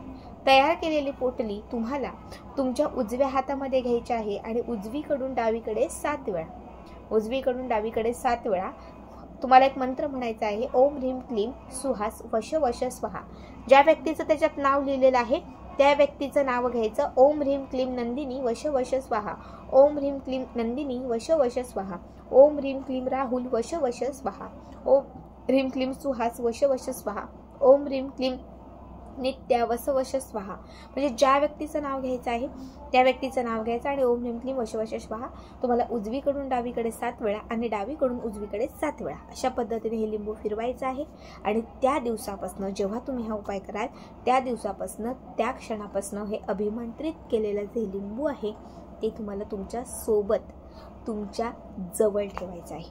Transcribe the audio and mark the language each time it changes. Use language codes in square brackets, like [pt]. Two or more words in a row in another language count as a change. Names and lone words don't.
[mr] तयार केलेली पोटली तुम्हाला तुमच्या उजव्या हातामध्ये घ्यायची आहे आणि उजवीकडून डावीकडे 7 वेळा, उजवीकडून डावीकडे 7 वेळा तुम्हाला एक मंत्र म्हणायचा आहे, [sa] ओम ह्रीम क्लीम सुहास वश वश स्वाहा. [mr] ज्या व्यक्तीचं त्याच्यात नाव लिहिलेलं आहे त्या व्यक्तीचं नाव घ्यायचं. [sa] ओम ह्रीम क्लीम नंदिनी वश वश स्वाहा. ओम ह्रीम क्लीम नंदिनी वश वश स्वाहा. ओम ह्रीम क्लीम राहुल वश वश स्वाहा. ओम ह्रीम क्लीम सुहास वश वश स्वाहा. ओम ह्रीम क्लीम नित्या वस वश स्वाहा. [mr] म्हणजे ज्या व्यक्तीचं नाव घ्यायचं आहे त्या व्यक्तीचं नाव घ्यायचं आणि [sa] ओम ह्रीम क्लीम वश वश स्वाहा [mr] तुम्हाला उजवीकडून डावीकडे 7 वेळा आणि डावीकडून उजवीकडे 7 वेळा अशा पद्धतीने हे लिंबू फिरवायचं आहे. आणि त्या दिवसापासून जेव्हा तुम्ही हा उपाय कराल त्या दिवसापासून त्या क्षणापासून हे अभिमंत्रित केलेलं जे लिंबू आहे ते तुम्हाला तुमच्या सोबत तुमच्या जवळ ठेवायचं आहे.